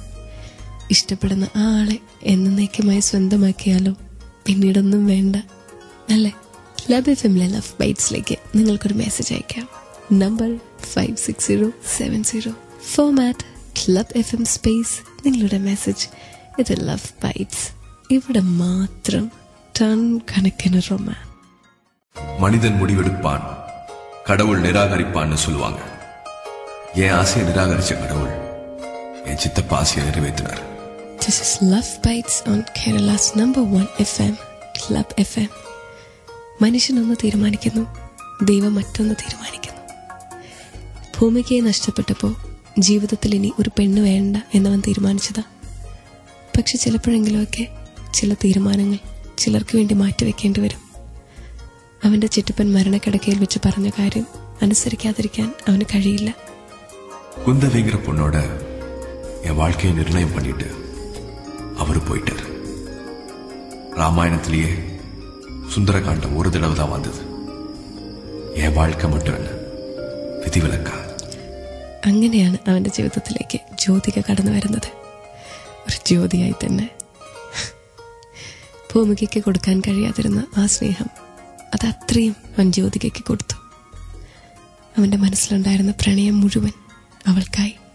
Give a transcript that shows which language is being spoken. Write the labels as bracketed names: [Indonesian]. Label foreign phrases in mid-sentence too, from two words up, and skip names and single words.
[Malayalam] ഇഷ്ടപ്പെടുന്ന ആ ആളെ എന്നേക്കുമായി സ്വന്തമാക്കിയാലോ പിന്നീടൊന്നും വേണ്ട അല്ലേ? ക്ലബ് എഫ് എമ്മിലെ ലവ് ബൈറ്റ്സിലേക്ക് നിങ്ങൾക്കൊരു മെസ്സേജ് അയക്കാം. നമ്പർ 56070. ഫോമാറ്റ് ക്ലബ് എഫ് എം സ്പേസ് നിങ്ങളുടെ മെസ്സേജ്. ഇത് ലവ് ബൈറ്റ്സ്. ഇവിടെ മാത്രം ടൺ കണക്കിന് റൊമാൻസ്. [Tamil] மனிதன் முடிவெடுப்பான், கடவுள் நிராகரிப்பான்னு சொல்லுவாங்க. என் ஆசையை நிராகரிச்ச கடவுள் என் சித்தப்பா ஆசையை நிறைவேற்றினார். [English] This is Love Bites on Kerala's #1 FM, Club FM. [Malayalam] മനുഷ്യനൊന്ന് തീരുമാനിക്കുന്നു, ദൈവം മറ്റൊന്ന് തീരുമാനിക്കുന്നു. ഭൂമികയെ നഷ്ടപ്പെട്ടപ്പോൾ ജീവിതത്തിൽ ഇനി ഒരു പെണ്ണ് വേണ്ട എന്നവൻ തീരുമാനിച്ചതാ. പക്ഷെ ചിലപ്പോഴെങ്കിലുമൊക്കെ ചില തീരുമാനങ്ങൾ ചിലർക്ക് വേണ്ടി മാറ്റിവെക്കേണ്ടി വരും. അവൻ്റെ ചിറ്റപ്പൻ മരണക്കിടക്കയിൽ വെച്ച് പറഞ്ഞ കാര്യം അനുസരിക്കാതിരിക്കാൻ അവന് കഴിയില്ല. [Tamil] குந்தவிங்கிற பொண்ணோட என் வாழ்க்கையை நிர்ணயம் பண்ணிட்டு அவரு போயிட்டார். ராமாயணத்திலேயே சுந்தரகாண்டம் ஒரு தடவை தான் வந்தது. என் வாழ்க்கை மட்டும் என்ன വിധിവിലക്ക. [Malayalam] അങ്ങനെയാണ് അവൻ്റെ ജീവിതത്തിലേക്ക് ജ്യോതിക കടന്നു വരുന്നത്. ഒരു ജ്യോതിയായി തന്നെ. ഭൂമികയ്ക്ക് കൊടുക്കാൻ കഴിയാതിരുന്ന ആ സ്നേഹം അത് അത്രയും അവൻ ജ്യോതികയ്ക്ക് കൊടുത്തു. അവൻ്റെ മനസ്സിലുണ്ടായിരുന്ന പ്രണയം മുഴുവൻ അവൾക്കായി.